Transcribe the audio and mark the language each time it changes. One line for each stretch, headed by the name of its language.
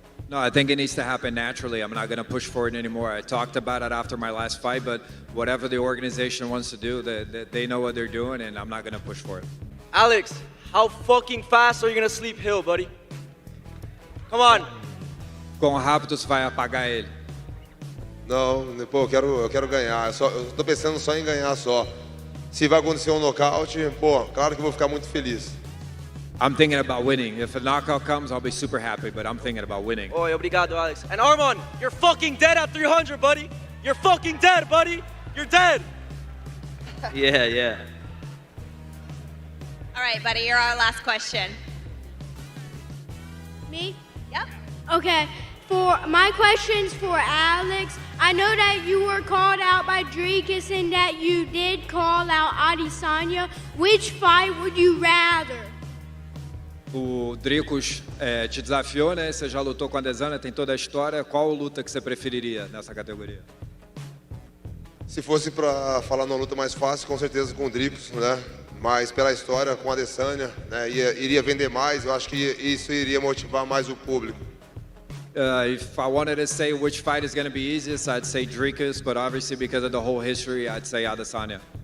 English: No, I think it needs to happen naturally. I'm not going to push for it anymore. I talked about it after my last fight, but whatever the organization wants to do, they know what they're doing, and I'm not going to push for it. Alex, how fucking fast are you gonna sleep Hill, buddy? Come on.
Portuguese: Quão rápido você vai apagar ele? Não, pô, eu quero ganhar. Eu tô pensando só em ganhar só. Se vai acontecer um nocaute, pô, claro que eu vou ficar muito feliz.
English: I'm thinking about winning. If a knockout comes, I'll be super happy, but I'm thinking about winning.
Portuguese: Oi, obrigado, Alex.
English: And Arman, you're fucking dead at 300, buddy. You're fucking dead, buddy. You're dead. Yeah. All right, buddy, you're our last question. Me? Yep. Okay. For my questions for Alex, I know that you were called out by Dricus and that you did call out Adesanya. Which fight would you rather?
Portuguese: O Dricus te desafiou, né? Você já lutou com a Adesanya, tem toda a história. Qual luta que você preferiria nessa categoria? Se fosse para falar numa luta mais fácil, com certeza com o Dricus, né? Mas pela história com a Adesanya, né? Iria vender mais, eu acho que isso iria motivar mais o público.
English: If I wanted to say which fight is going to be easiest, I'd say Dricus, but obviously because of the whole history, I'd say Adesanya.